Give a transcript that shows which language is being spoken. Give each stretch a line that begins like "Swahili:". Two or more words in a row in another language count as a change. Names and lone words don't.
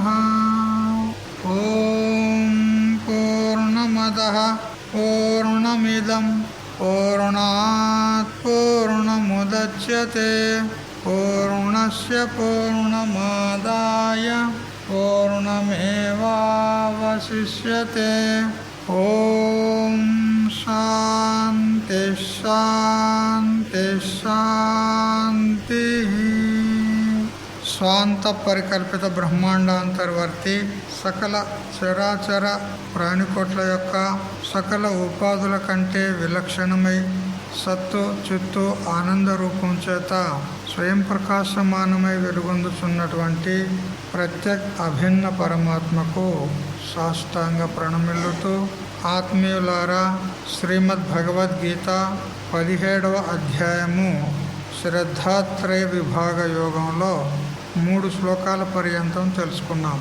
Sanskrit: ॐ पूर्णमदः पूर्णमिदं पूर्णात् पूर्णमुदच्यते पूर्णस्य पूर्णमादाय पूर्णमेवावशिष्यते। ॐ शान्ति शान्ति शान्तिः।
Telugu: స్వాంత పరికల్పిత బ్రహ్మాండాంతర్వర్తి సకల చరాచర ప్రాణికోట్ల యొక్క సకల ఉపాధుల కంటే విలక్షణమై సత్తు చిత్తు ఆనంద రూపం చేత స్వయం ప్రకాశమానమై వెలుగొందుచున్నటువంటి ప్రత్యేక అభిన్న పరమాత్మకు సాష్టాంగ ప్రణమిల్లుతూ, ఆత్మీయులారా, శ్రీమద్ భగవద్గీత 17వ అధ్యాయము శ్రద్ధాత్రయ విభాగ యోగంలో 3 శ్లోకాల పర్యంతం తెలుసుకున్నాం.